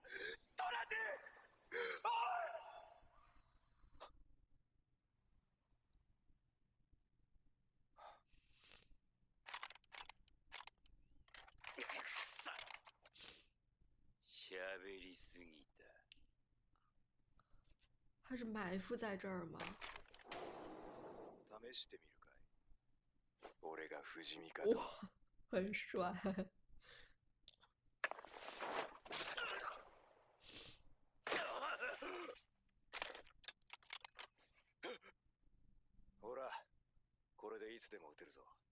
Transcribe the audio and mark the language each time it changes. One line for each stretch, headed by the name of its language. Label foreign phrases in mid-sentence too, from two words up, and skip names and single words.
Japanese: トラジ、おい。喋りすぎた。
Chinese: 他是埋伏在这儿吗？
Japanese: 試してみるかい。俺が不死身かどうか。
Chinese: 哇，很帅。
Japanese: ほら、これでいつでも撃てるぞ。